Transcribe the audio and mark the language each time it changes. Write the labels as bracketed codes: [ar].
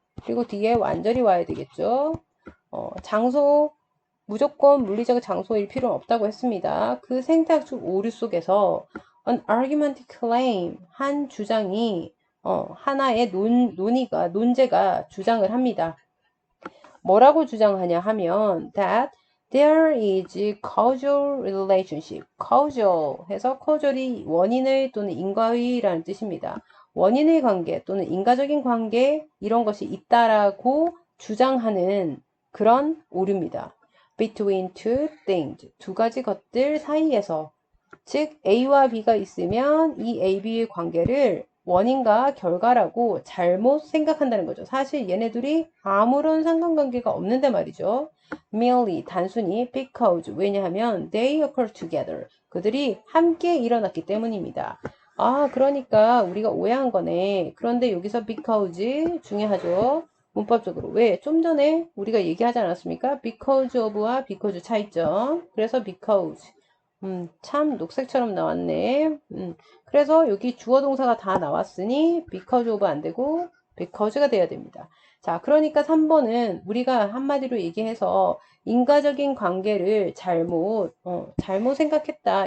[ko] 그리고 뒤에 완전히 와야 되겠죠. 장소 무조건 물리적 장소일 필요는 없다고 했습니다. 그 생태학적 오류 속에서 [en] an argument claim [ko] 한 주장이 하나의 논제가 주장을 합니다. 뭐라고 주장하냐 하면 [en] that there is causal relationship. [ko] causal 해서 causal이 원인의 또는 인과의라는 뜻입니다. 원인의 관계 또는 인과적인 관계 이런 것이 있다라고 주장하는 그런 오류입니다. [en] between two things. [ko] 두 가지 것들 사이에서. 즉 A와 B가 있으면 이 A, B의 관계를 원인과 결과라고 잘못 생각한다는 거죠. 사실 얘네들이 아무런 상관관계가 없는데 말이죠. [en] merely [ko] 단순히 [en] because [ko] 왜냐하면 [en] they occur together. [ko] 그들이 함께 일어났기 때문입니다. 아, 그러니까 우리가 오해한 거네. 그런데 여기서 because 중요하죠. 문법적으로. 왜? 좀 전에 우리가 얘기하지 않았습니까? because of와 because 차이점. 그래서 because. 참 녹색처럼 나왔네. 그래서 여기 주어 동사가 다 나왔으니 because of 안 되고 because가 돼야 됩니다. 자, 그러니까 3번은 우리가 한마디로 얘기해서 인과적인 관계를 잘못 생각했다.